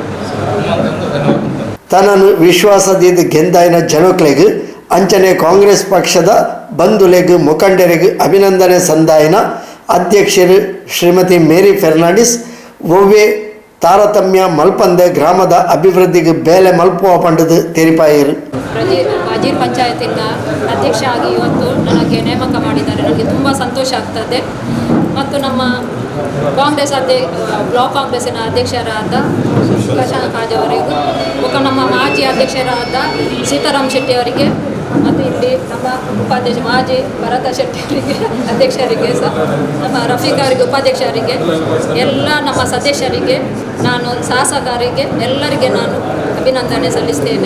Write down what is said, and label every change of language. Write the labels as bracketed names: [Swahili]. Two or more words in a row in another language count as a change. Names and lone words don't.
[Tulu] ತನ್ನನ್ನು ವಿಶ್ವಾಸದಿಂದ ಗೆಂದಾಯಿನ ಜನಕ್ಲೆಗ್ ಅಂಚನೆ ಕಾಂಗ್ರೆಸ್ ಪಕ್ಷದ ಬಂಧುಲೆಗ್ ಮುಖಂಡರಿಗೆ ಅಭಿನಂದನೆ ಸಂದಾಯಿನ ಅಧ್ಯಕ್ಷರು ಶ್ರೀಮತಿ ಮೇರಿ ಫೆರ್ನಾಂಡಿಸ್ ಒವ್ವೆ ತಾರತಮ್ಯ ಮಲ್ಪಂದೆ ಗ್ರಾಮದ ಅಭಿವೃದ್ಧಿಗೆ ಬೇಲೆ ಮಲ್ಪುವ ಪಂಡದು ತೆರಿಪಾಯಿರು. [Kannada] ಫಜೀರ್ ಪಂಚಾಯತಿನ ಅಧ್ಯಕ್ಷ ಆಗಿ ಇವತ್ತು ನನಗೆ ನೇಮಕ ಮಾಡಿದ್ದಾರೆ. ನನಗೆ ತುಂಬ ಸಂತೋಷ ಆಗ್ತದೆ. ಮತ್ತು ನಮ್ಮ ಕಾಂಗ್ರೆಸ್ ಬ್ಲಾಕ್ ಕಾಂಗ್ರೆಸ್ಸಿನ ಅಧ್ಯಕ್ಷರಾದ ಪ್ರಶಾಂತ್ ಕಾಜ್ ಅವರಿಗೂ ಮತ್ತು ನಮ್ಮ ಮಾಜಿ ಅಧ್ಯಕ್ಷರಾದ ಸೀತಾರಾಮ್ ಶೆಟ್ಟಿ ಅವರಿಗೆ ಮತ್ತು ಇಲ್ಲಿ ನಮ್ಮ ಉಪಾಧ್ಯಕ್ಷ ಮಾಜಿ ಭರತ ಶೆಟ್ಟಿ ಅವರಿಗೆ ಅಧ್ಯಕ್ಷರಿಗೆ ಸಹ ನಮ್ಮ ರಫೀಕ್ ಅವರಿಗೆ ಉಪಾಧ್ಯಕ್ಷರಿಗೆ ಎಲ್ಲ ನಮ್ಮ ಸದಸ್ಯರಿಗೆ ನಾನು ಶಾಸಕರಿಗೆ ಎಲ್ಲರಿಗೆ ನಾನು ಅಭಿನಂದನೆ ಸಲ್ಲಿಸ್ತೇನೆ.